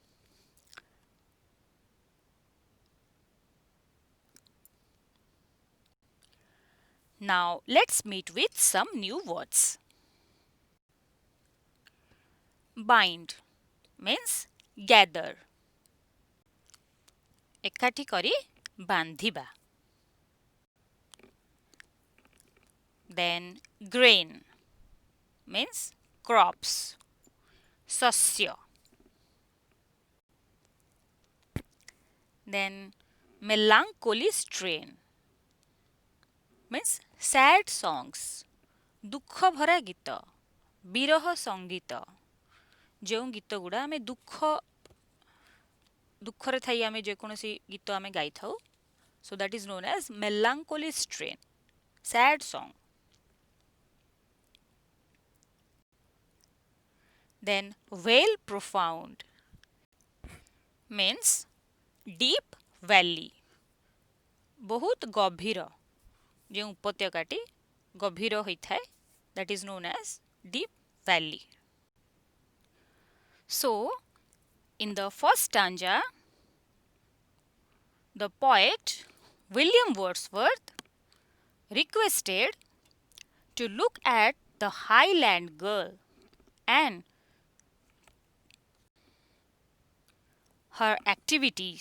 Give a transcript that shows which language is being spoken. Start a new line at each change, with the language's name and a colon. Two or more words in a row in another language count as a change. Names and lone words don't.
English: Now let's meet with some new words. Bind means gather.
Odia: ଏକାଠି କରି ବାନ୍ଧିବା.
English: Then grain means crops.
Odia: ଶସ୍ୟ.
English: Then melancholy strain means sad songs.
Odia: ଦୁଃଖ ଭରା ଗୀତ. ବିରହ ସଙ୍ଗୀତ. ଯେଉଁ ଗୀତ ଗୁଡ଼ା ଆମେ ଦୁଃଖରେ ଥାଇ ଆମେ ଯେକୌଣସି ଗୀତ ଆମେ ଗାଇଥାଉ.
English: So that is known as melancholy strain. Sad song. Then vale profound means deep valley.
Odia: ବହୁତ ଗଭୀର ଯେଉଁ ଉପତ୍ୟକାଟି ଗଭୀର ହୋଇଥାଏ,
English: that is known as deep valley. So in the first stanza, the poet William Wordsworth requested to look at the highland girl and her activities.